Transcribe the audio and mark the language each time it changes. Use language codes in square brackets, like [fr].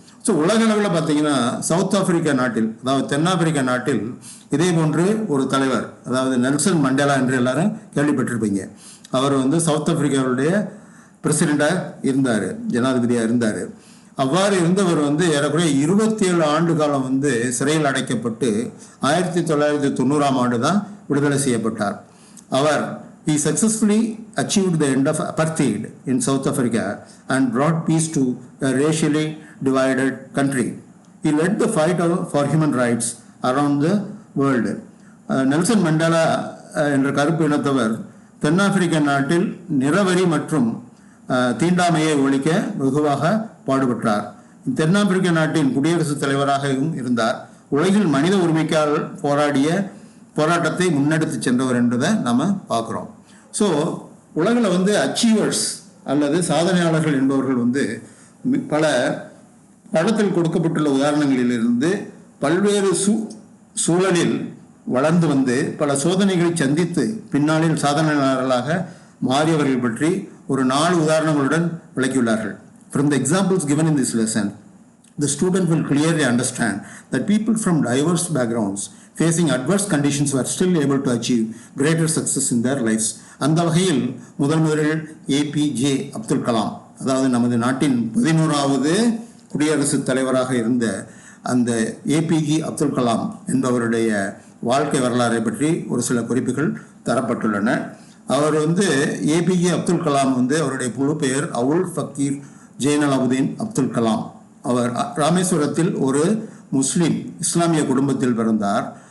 [ta] So உலக அளவில் பார்த்தீங்கன்னா சவுத் ஆப்பிரிக்கா நாட்டில், அதாவது தென்னாப்பிரிக்கா நாட்டில் இதே போன்று ஒரு தலைவர், அதாவது நெல்சன் மண்டேலா என்று எல்லாரும் கேள்விப்பட்டிருப்பீங்க. அவர் சவுத் ஆப்பிரிக்காவுடைய பிரசிடெண்டாக இருந்தார், ஜனாதிபதியாக இருந்தார். அவ்வாறு இருந்தவர் ஏறக்குறைய 27 ஆண்டு காலம் சிறையில் அடைக்கப்பட்டு 1990ஆம் ஆண்டு தான் விடுதலை செய்யப்பட்டார். அவர் [en] he successfully achieved the end of apartheid in South Africa and brought peace to a racially divided country. He led the fight for human rights around the world. [ta] Nelson Mandela என்ற கருப்பு இனத்தவர் தென்னாப்பிரிக்க நாட்டில் நிறவரி மற்றும் தீண்டாமையை ஒழிக்க வெகுவாக பாடுபட்டார். தென்னாப்பிரிக்க நாட்டின் குடியரசுத் தலைவராகவும் இருந்தார். உலகில் மனித உரிமைக்காக போராட்டத்தை முன்னெடுத்து சென்றவர் என்பதை நம்ம பார்க்குறோம். ஸோ உலகில் அச்சீவர்ஸ் அல்லது சாதனையாளர்கள் என்பவர்கள் பல படத்தில் கொடுக்கப்பட்டுள்ள உதாரணங்களிலிருந்து பல்வேறு சூழலில் வளர்ந்து பல சோதனைகளை சந்தித்து பின்னாளில் சாதனையாளர்களாக மாறியவர்கள் பற்றி ஒரு 4 உதாரணங்களுடன் விளக்கியுள்ளார்கள். [en] From the examples given in this lesson, the student will clearly understand that people from diverse backgrounds facing adverse conditions were still able to achieve greater success in their lives. [ta] அந்த வகையில் முதலில் APJ அப்துல் கலாம், அதாவது நமது நாட்டின் 11வது குடியரசுத் தலைவராக இருந்த அந்த APJ அப்துல் கலாம் என்பவருடைய வாழ்க்கை வரலாறை பற்றி ஒரு சில குறிப்புகள் தரப்பட்டுள்ளன. அவர் APJ அப்துல் கலாம் அவருடைய முழு பெயர் அவுல் ஃபக்கீர் ஜெய்னலாபுதீன் அப்துல் கலாம். அவர் ராமேஸ்வரத்தில் ஒரு இஸ்லாமிய குடும்பத்தில் பிறந்தார்.